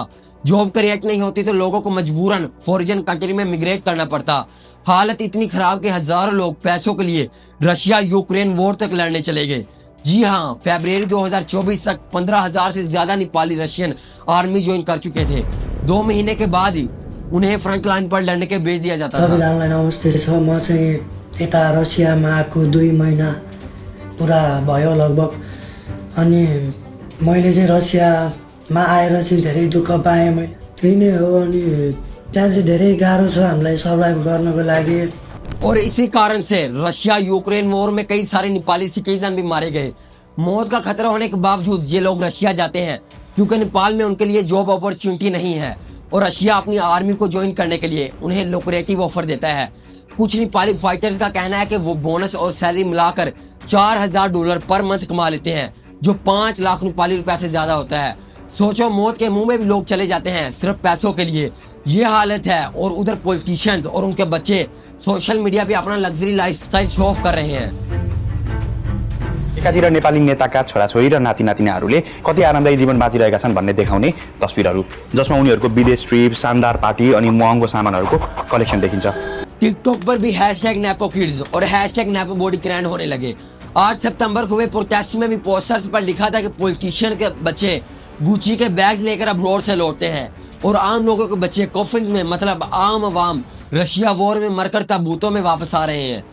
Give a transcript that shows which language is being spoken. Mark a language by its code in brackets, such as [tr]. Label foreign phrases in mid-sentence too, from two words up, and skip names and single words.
[hi] जॉब क्रिएट नहीं होती तो लोगों को मजबूरन [en] foreign country [hi] में मिग्रेट करना पड़ता। हालत इतनी खराब कि हजारों लोग पैसों के लिए रशिया यूक्रेन वॉर तक लड़ने चले गए। जी हाँ, फरवरी 2024 तक 15,000 से ज्यादा नेपाली [en] Russian army join [hi] कर चुके थे। 2 महीने के बाद ही उन्हें [en] front line [hi] पर लड़ने के भेज दिया जाता था। [ne] सबैजनालाई नमस्ते छ। म चाहिँ यता रसियामा आएको 2 महिना पुरा भयो लगभग। अनि मैले चाहिँ रसियामा आएर चाहिँ धेरै दुःख पाएँ। मैले त्यही नै हो। अनि त्यहाँ चाहिँ धेरै गाह्रो छ हामीलाई सर्भाइभ गर्नको लागि। [hi] और इसी कारण से रशिया यूक्रेन वॉर में कई सारे नेपाली सिटीजन भी मारे गए। मौत का खतरा होने के बावजूद ये लोग रशिया जाते हैं क्योंकि नेपाल में उनके लिए [en] job opportunity [hi] नहीं है और रशिया अपनी आर्मी को ज्वाइन करने के लिए उन्हें [en] lucrative offer [hi] देता है। कुछ नेपाली फाइटर्स का कहना है कि वो बोनस और सैलरी मिलाकर $4,000 [en] per month [hi] कमा लेते हैं, जो 5 लाख नेपाली रुपए से ज्यादा होता है। सोचो, मौत के मुंह में भी लोग चले जाते हैं सिर्फ पैसों के लिए। ये हालत है और उधर पॉलिटिशियंस और उनके बच्चे [en] social media [hi] पे अपना [en] luxury lifestyle show off [hi] कर रहे हैं। [ne] एकातिर नेपाली नेताका छोराछोरी र नाति नातिनाहरूले कति आरामदायी जीवन बाँचिरहेका छन् भन्ने देखाउने तस्बिरहरू, जसमा उनीहरूको विदेश ट्रिप, शानदार पार्टी अनि महँगो सामानहरूको कलेक्सन देखिन्छ। [hi] टिकटॉक पर भी #NapoKids और #NapoBody ट्रेंड होने लगे। 8 सितंबर को हुए प्रोटेस्ट में भी पोस्टर्स पर लिखा था कि पॉलिटिशियन के बच्चे गुची के बैग्स लेकर अब्रॉड से लौटते हैं और आम लोगों के बच्चे कॉफिन्स में, मतलब आम आवाम रशिया वॉर में मरकर ताबूतों में वापस आ रहे हैं।